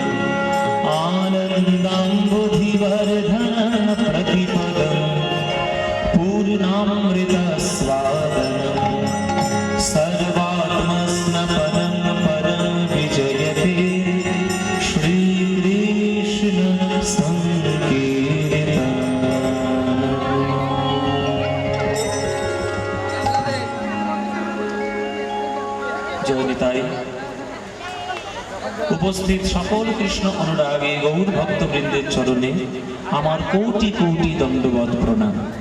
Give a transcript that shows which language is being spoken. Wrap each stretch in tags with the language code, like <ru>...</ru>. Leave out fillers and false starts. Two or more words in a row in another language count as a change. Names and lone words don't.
<sa>आनन्दाम्बुधिवर्धनं प्रतिपदं पूर्णामृतस्वादनम् सर्वात्मस्नपनं परं विजयते श्रीकृष्ण संकीर्तनम्।</sa> <bn>জয় নিতাই। উপস্থিত সকল কৃষ্ণ অনুরাগী গৌর ভক্তবৃন্দের চরণে আমার কোটি কোটি দণ্ডবৎ প্রণাম।</bn>